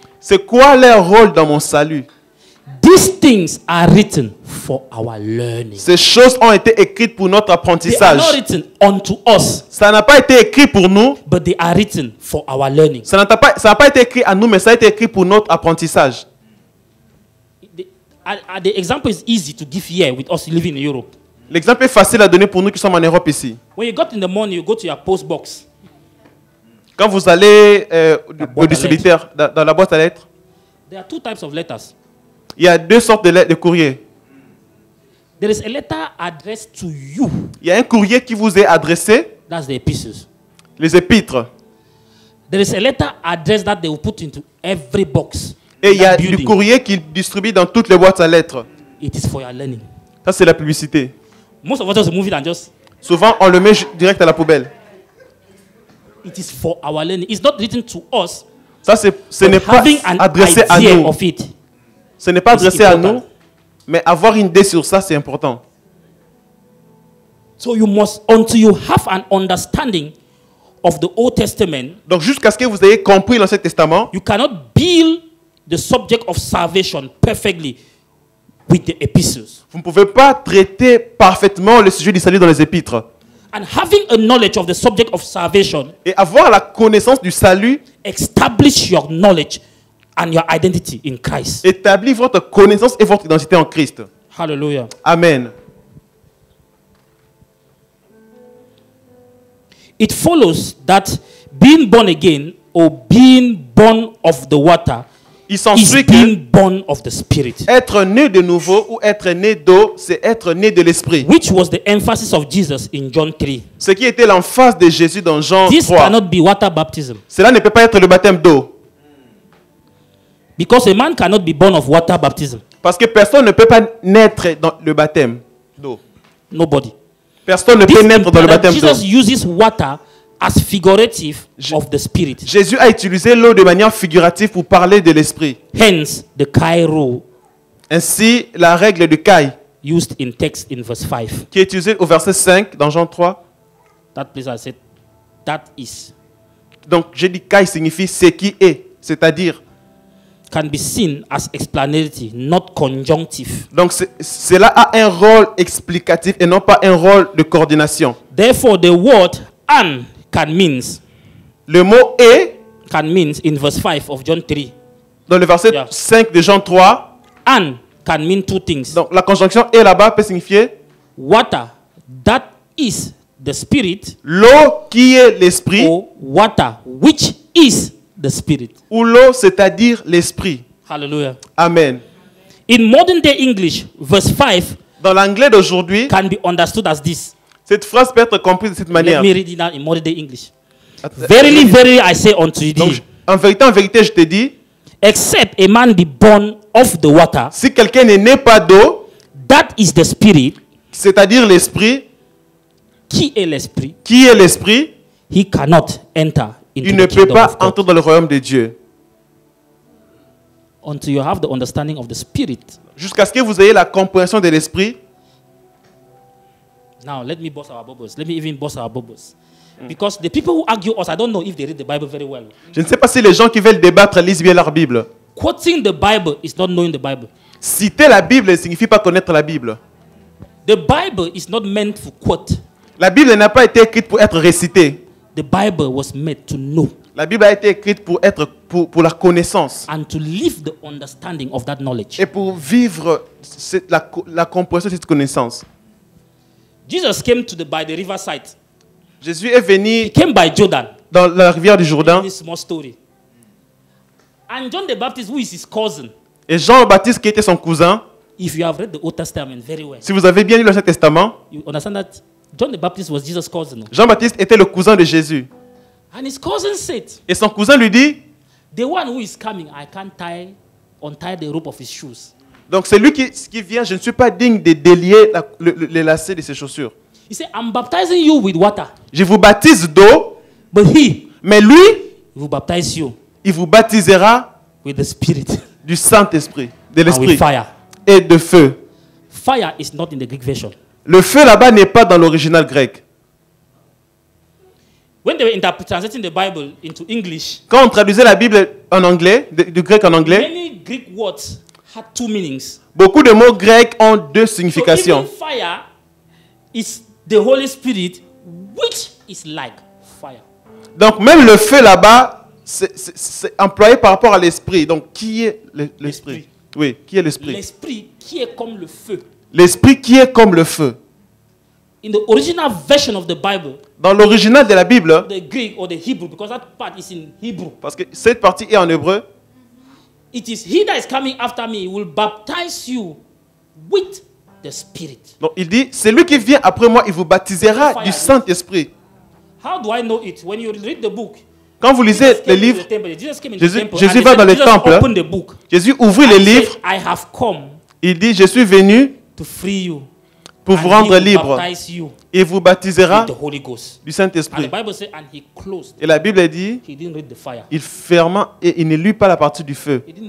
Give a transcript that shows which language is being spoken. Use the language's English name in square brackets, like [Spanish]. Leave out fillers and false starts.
[French] C'est quoi leur rôle dans mon salut? [English] These things are written for our learning. [French] Ces choses ont été écrites pour notre [English] They are [French] apprentissage. [English] not written unto us, [French] Ça n'a pas été écrit pour nous. [English] but they are written for our learning. [French] Ça n'a pas été écrit à nous, mais ça a été écrit pour notre apprentissage. [English] The example is easy to give here with us living in Europe. [French] L'exemple est facile à donner pour nous qui sommes en Europe ici. [English] When you got in the morning, you go to your post box. [French] Quand vous allez boîte au à distributeur, dans la boîte à lettres, [English] There are two types of letters. [French] il y a deux sortes de courriers. [English] There is a letter addressed to you. [French] Il y a un courrier qui vous est adressé, [English] That's the epistles. [French] les épîtres. [English] There is a letter address that they will put into every box. [French] Et il y a du courrier qu'il distribue dans toutes les boîtes à lettres. [English] It is for your learning. [French] Ça, c'est la publicité. [English] Most of us just move it and just. [French] Souvent, on le met direct à la poubelle. [English] It is for our learning. It's not written to us. [French] Ça, ce n'est pas adressé à nous. Ce n'est pas adressé à nous, mais avoir une idée sur ça, c'est important. [English] So you must, until you have an understanding of the Old Testament. [French] Donc jusqu'à ce que vous ayez compris l'Ancien Testament, [English] you cannot build the subject of salvation perfectly with the epistles. [French] Vous ne pouvez pas traiter parfaitement le sujet du salut dans les épîtres. [English] And having a knowledge of the subject of salvation, [French] et avoir la connaissance du salut, [English] establish your knowledge and your identity in Christ. [French] Établis votre connaissance et votre identité en Christ. Hallelujah. Amen. [English] It follows that being born again or being born of the water is being born of the Spirit. [French] Être né de nouveau ou être né d'eau, c'est être né de l'Esprit. [English] Which was the emphasis of Jesus in John 3. [French] Ce qui était l'emphase de Jésus dans Jean 3. [English] This cannot be water baptism. [French] Cela ne peut pas être le baptême d'eau. [English] Because a man cannot be born of water baptism. [French] Parce que personne ne peut pas naître dans le baptême d'eau. [English] Nobody. [French] Personne ne peut naître dans le baptême d'eau. [English] Jesus uses water as figurative of the Spirit. [French] Jésus a utilisé l'eau de manière figurative pour parler de l'Esprit. [English] Hence the Kai rule. [French] Ainsi, la règle de Kai, [English] used in text in verse 5. [French] Qui est utilisée au verset 5 dans Jean 3. [English] That place I said, that is. [French] Donc, j'ai dit Kai signifie ce qui est, c'est-à-dire. [English] Can be seen as explanatory, not conjunctive. [French] Donc cela a un rôle explicatif et non pas un rôle de coordination. [English] Therefore, the word "and" can means. [French] Le mot "et" [English] can means in verse 5 of John 3. [French] Dans le verset 5 de Jean 3. [English] "And" can mean two things. [French] Donc la conjonction "et" là-bas peut signifier [English] water, that is the Spirit. [French] L'eau qui est l'esprit. [English] Or water, which is the Spirit. [French] Ou l'eau, c'est-à-dire l'esprit. Hallelujah. Amen. [English] In modern day English, verse 5 [French] dans l'anglais d'aujourd'hui [English] can be understood as this. [French] Cette phrase peut être comprise de cette manière. [English] Let me read it now in modern day English. Verily, verily, I say unto thee. [French] Donc, en vérité, je te dis. [English] Except a man be born of the water. [French] Si quelqu'un n'est né pas d'eau. [English] That is the Spirit. [French] C'est-à-dire l'esprit. Qui est l'esprit? Qui est l'esprit? [English] He cannot enter. [French] Il ne peut pas entrer dans le royaume de Dieu. [English] Until you have the understanding of the Spirit. [French] Jusqu'à ce que vous ayez la compréhension de l'esprit. [English] Now let me bust our bubbles. Let me even bust our bubbles. Because the people who argue us, I don't know if they read the Bible very well. [French] Je ne sais pas si les gens qui veulent débattre lisent bien leur Bible. [English] Quoting the Bible is not knowing the Bible. [French] Citer la Bible ne signifie pas connaître la Bible. [English] The Bible is not meant to quote. [French] La Bible n'a pas été écrite pour être récitée. [English] The Bible was made to know. [French] La Bible a été écrite pour être pour la connaissance. [English] And to live the understanding of that knowledge. [French] Et pour vivre la compréhension de cette connaissance. [English] Jesus came by the riverside. [French] Jésus est venu [English] He came by Jordan. [French] Dans la rivière du Jourdain. [English] This small story. And John the Baptist, who is his cousin. [French] Et Jean-Baptiste qui était son cousin. [English] If you have read the Old Testament very well. [French] Si vous avez bien lu l'Ancien Testament. [English] You understand that John the Baptist was Jesus' cousin. [French] Jean-Baptiste était le cousin de Jésus. [English] And his cousin said. [French] Et son cousin lui dit. [English] The one who is coming, I can't untie the rope of his shoes. [French] Donc c'est lui qui vient, je ne suis pas digne de délier les lacets de ses chaussures. [English] He said, I'm baptizing you with water. [French] Je vous baptise d'eau. Mais lui, [English] he will baptize you. [French] Il vous baptisera [English] with the Spirit. [French] Du Saint-Esprit, de l'Esprit. [English] Fire. [French] Et de feu. [English] Fire is not in the Greek version. [French] Le feu là-bas n'est pas dans l'original grec. [English] When they were translating the Bible into English, [French] quand on traduisait la Bible en anglais, du grec en anglais, [English] many Greek words had two meanings. [French] Beaucoup de mots grecs ont deux significations. [English] So even fire is the Holy Spirit, which is like fire. [French] Donc même le feu là-bas, c'est employé par rapport à l'esprit. Donc qui est l'esprit? Oui, qui est l'esprit? L'esprit qui est comme le feu. L'esprit qui est comme le feu. [English] In the original version of the Bible, [French] dans l'original de la Bible, [English] the Greek or the Hebrew, because that part is in Hebrew. [French] Parce que cette partie est en hébreu. [English] It is he that is coming after me will baptize you with the Spirit. [French] Donc il dit, c'est lui qui vient après moi, il vous baptisera du Saint-Esprit. [English] How do I know it? When you read the book, [French] Quand vous lisez les livres, Jésus va dans le temple. Jésus ouvrit les livres. Il dit, je suis venu pour vous rendre libre. Il vous baptisera du Saint-Esprit. Et la Bible dit, il ferma et il ne lit pas la partie du feu.